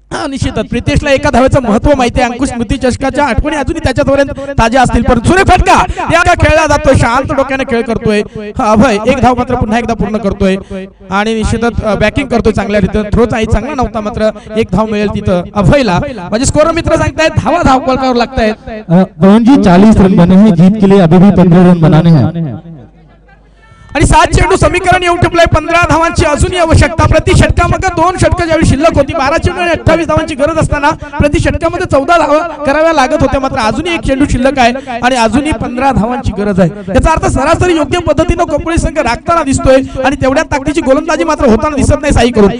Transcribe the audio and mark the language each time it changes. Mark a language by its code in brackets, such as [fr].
[mr] निश्चितच प्रितेशला एका धावेचं महत्व माहिती आहे. अंकुश स्मृती चषकाच्या आठवणी अजूनही त्याच्यापर्यंत ताज्या असतील. पण सुरेख फटका या खेळला जातोय, शांत डोक्याने खेळ करतोय अभय. एक धाव मात्र पुन्हा एकदा पूर्ण करतोय आणि निश्चितच बॅटिंग करतोय चांगल्या रीतीने. थ्रो चांगला नव्हता, मात्र एक धाव मिळेल तिथं अभयला. म्हणजे स्कोर मित्र सांगतायत धावा धावपळकावर लागतायत. [hi] पवन जी 40 रन बने हैं, जीत के लिए अभी भी 15 रन बनाने हैं. [mr] आणि 7 चेंडू समीकरण येऊन ठेवलंय. 15 धावांची अजूनही आवश्यकता. प्रति षटकामध्ये 2 षटकं ज्यावेळी शिल्लक होती, 12 चेंडू आणि 28 धावांची गरज असताना प्रति षटकामध्ये 14 धावा कराव्या लागत होत्या. मात्र अजूनही एक चेंडू शिल्लक आहे आणि अजूनही 15 धावांची गरज आहे. याचा अर्थ सरासरी योग्य पद्धतीनं कोपरी संघ राखताना दिसतोय आणि तेवढ्या ताकदीची गोलंदाजी मात्र होताना दिसत नाही साई करून.